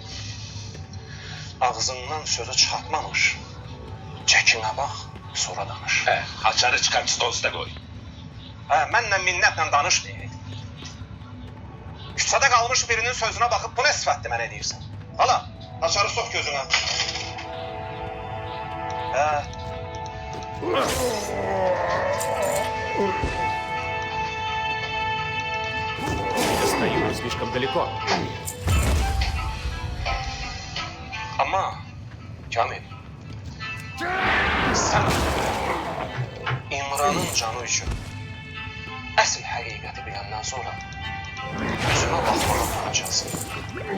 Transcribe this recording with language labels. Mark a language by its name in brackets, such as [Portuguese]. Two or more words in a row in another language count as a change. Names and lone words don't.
[Azerbaijani] Ağzından sözü çıxartmamış. Çəkinə bax, sonra danış. Açarı çıxart stol üstə qoy. Mənlə minnətlə danışmayın. Küçədə qalmış birinin sözünə baxıb bu nə sifətdir mənə deyirsən? Hala, açarı sox gözünə. [Russian] Стою слишком далеко. [Azerbaijani] Amma, Kamil, sən İmranın canı üçün əsl həqiqəti biləndən sonra üzümə baxmağa utanacaqsın.